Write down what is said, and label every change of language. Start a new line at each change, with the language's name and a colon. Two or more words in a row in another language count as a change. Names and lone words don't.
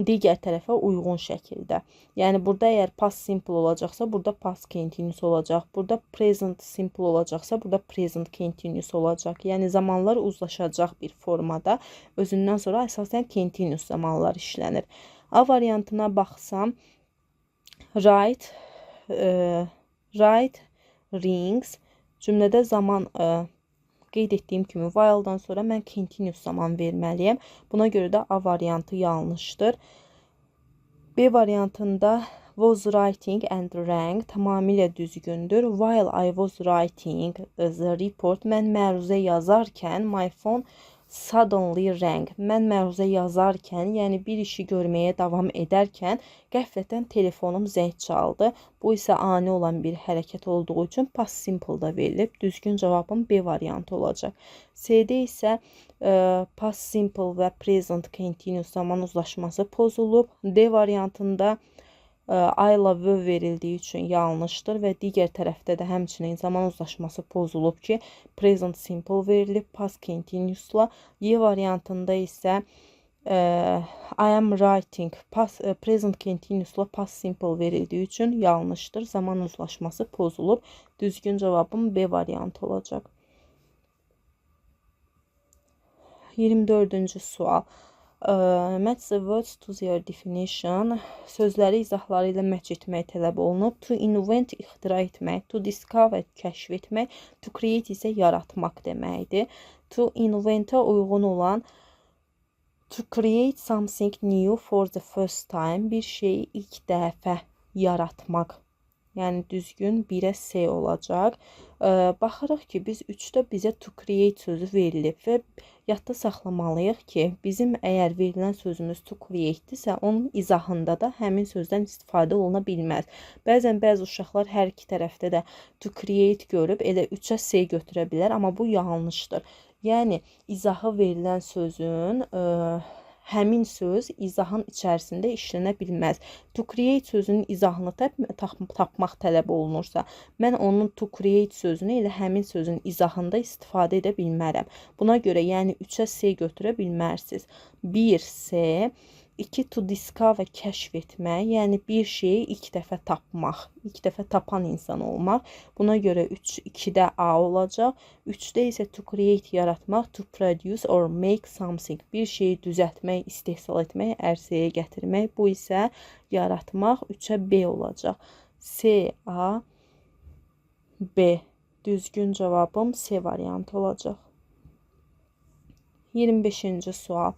Azerbaijani: digər tərəfə uyğun şəkildə. Yəni burada əgər
English: past simple
Azerbaijani: olacaqsa, burada
English: past continuous
Azerbaijani: olacaq. Burada
English: present simple
Azerbaijani: olacaqsa, burada
English: present continuous
Azerbaijani: olacaq. Yəni zamanlar uzlaşacaq bir formada. Özündən sonra əsasən continuous zamanlar işlənir. A variantına baxsam,
English: write rings
Azerbaijani: cümlədə zaman qeyd etdiyim kimi while-dan sonra mən continuous zaman verməliyəm. Buna görə də A variantı yanlışdır. B variantında
English: was writing and rang
Azerbaijani: tamamilə düzgündür.
English: While I was writing the report,
Azerbaijani: mən məruzə yazarkən
English: my phone suddenly rang.
Azerbaijani: Mən məruzə yazarkən, yəni bir işi görməyə davam edərkən qəflətən telefonum zəng çaldı. Bu isə ani olan bir hərəkət olduğu üçün past simple da verilib. Düzgün cavabım B variantı olacaq. C-də isə
English: past simple
Azerbaijani: və
English: present continuous
Azerbaijani: zaman uzlaşması pozulub. D variantında
English: I love
Azerbaijani: verildiyi üçün yanlışdır və digər tərəfdə də həmçinin zaman uzlaşması pozulub ki,
English: present simple
Azerbaijani: verilib
English: past continuousla.
Azerbaijani: Y variantında isə
English: I am writing present continuousla past simple
Azerbaijani: verildiyi üçün yanlışdır. Zaman uzlaşması pozulub. Düzgün cavabım B variantı olacaq. 24-cü sual.
English: Match the words to their definition.
Azerbaijani: Sözləri izahları ilə match etmək tələb olunub.
English: To invent,
Azerbaijani: ixtira etmək.
English: To discover,
Azerbaijani: kəşf etmək.
English: To create
Azerbaijani: isə yaratmaq deməkdir.
English: To inventə
Azerbaijani: uyğun olan
English: to create something new for the first time.
Azerbaijani: Bir şeyi ilk dəfə yaratmaq. Yəni düzgün 1-ə C olacaq. Baxırıq ki, biz 3-də bizə
English: to create
Azerbaijani: sözü verilib və yadda saxlamalıyıq ki, bizim əgər verilən sözümüz
English: to create-dirsə,
Azerbaijani: onun izahında da həmin sözdən istifadə oluna bilməz. Bəzən bəzi uşaqlar hər iki tərəfdə də
English: to create
Azerbaijani: görüb elə 3-ə C götürə bilər, amma bu yanlışdır. Yəni izahı verilən sözün həmin söz izahın içərisində işlənə bilməz.
English: To create
Azerbaijani: sözünün izahını tapmaq tələb olunursa, mən onun
English: to create
Azerbaijani: sözünü elə həmin sözün izahında istifadə edə bilmərəm. Buna görə, yəni 3-ə C götürə bilmərsiniz. 1 C, 2
English: to discover
Azerbaijani: kəşf etmək, yəni bir şeyi ilk dəfə tapmaq, ilk dəfə tapan insan olmaq. Buna görə 2-də A olacaq. 3-də isə
English: to create
Azerbaijani: yaratmaq,
English: to produce or make something,
Azerbaijani: bir şeyi düzəltmək, istehsal etmək, ərsəyə gətirmək. Bu isə yaratmaq, 3-ə B olacaq. C, A, B. Düzgün cavabım C variantı olacaq. 25-ci sual.